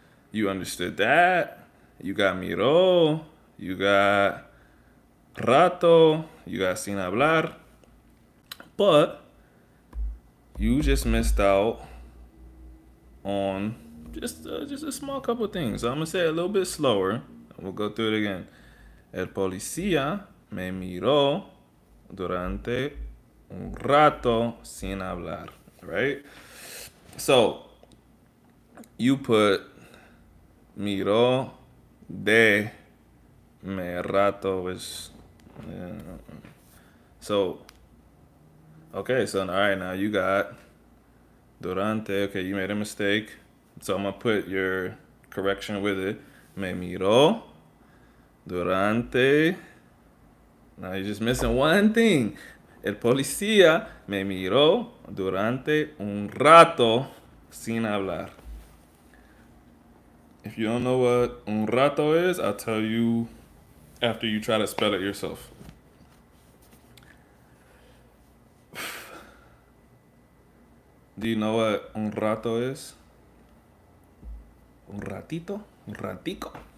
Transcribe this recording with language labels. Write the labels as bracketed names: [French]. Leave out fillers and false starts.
[English] You understood that. You got miró. You got rato. You got [Spanish] sin hablar. [English] But you just missed out on just a small couple of things. So I'm gonna say it a little bit slower. And we'll go through it again. [Spanish] El policía me miró durante un rato sin hablar. [English] Right? So you put [Spanish] miró de me rato, [English] which so okay, so all right, now you got durante. Okay, you made a mistake, so I'm gonna put your correction with it. [Spanish] Me miró durante. [English] Now you're just missing one thing. [Spanish] El policía me miró durante un rato sin hablar. [English] If you don't know what [Spanish] un rato [English] is, I'll tell you after you try to spell it yourself. Do you know what [Spanish] un rato [English] is? [Spanish] Un ratito? Un ratico?